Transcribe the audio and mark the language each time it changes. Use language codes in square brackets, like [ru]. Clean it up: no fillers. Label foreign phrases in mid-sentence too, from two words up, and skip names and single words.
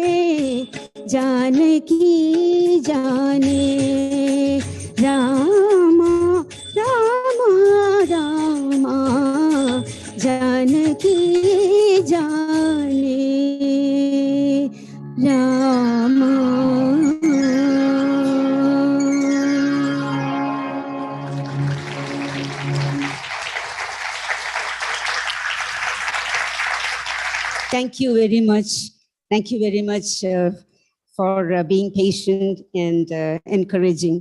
[hi] जानकी जाने रामा रामा रामा जानकी जाने रामा [en] Thank you very much. Thank you very much for being patient and encouraging.